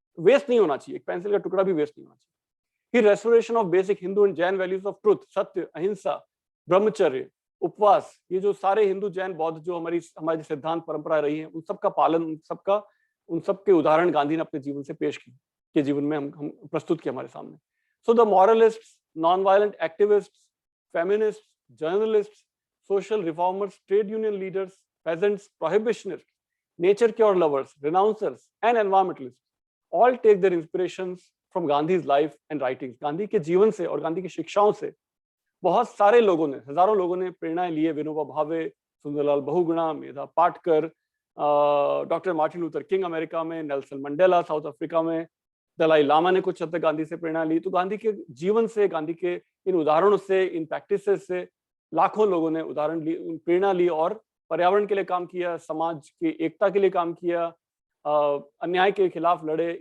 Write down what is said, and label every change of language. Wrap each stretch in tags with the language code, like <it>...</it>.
<hi>Waste नहीं होना चाहिए, एक पेंसिल का टुकड़ा भी वेस्ट नहीं होना चाहिए।</hi> <en>restoration of basic Hindu and Jain values of truth,</en> <hi>सत्य, अहिंसा, ब्रह्मचर्य, उपवास, ये जो सारे हिंदू जैन बौद्ध जो हमारी सिद्धांत परंपरा रही है, उन सबका पालन, उन सब के उदाहरण गांधी ने अपने जीवन से पेश की, के जीवन में हम प्रस्तुत किए हमारे सामने।</hi> <en>So the moralists, non violent activists, feminist, journalist, social reformers, trade union leaders, peasants, prohibitionists, nature cure lovers, renouncers and environmentalists all take their inspirations from Gandhi's life and writings.</en> <hi>Gandhi के जीवन से और गांधी की शिक्षाओं से बहुत सारे लोगों ने, हजारों लोगों ने प्रेरणाएं लिए। Vinoba Bhave, Sundarlal Bahuguna, Medha Patkar, doctor Martin Luther king America में, नेल्सन मंडेला साउथ अफ्रीका में, दलाई लामा ने कुछ हद तक गांधी से प्रेरणा ली। तो गांधी के जीवन से, गांधी के इन उदाहरणों से, इन प्रैक्टिसेस से लाखों लोगों ने उदाहरण ली, प्रेरणा ली और पर्यावरण के लिए काम किया, समाज की एकता के लिए काम किया, अन्याय के खिलाफ लड़े।</hi>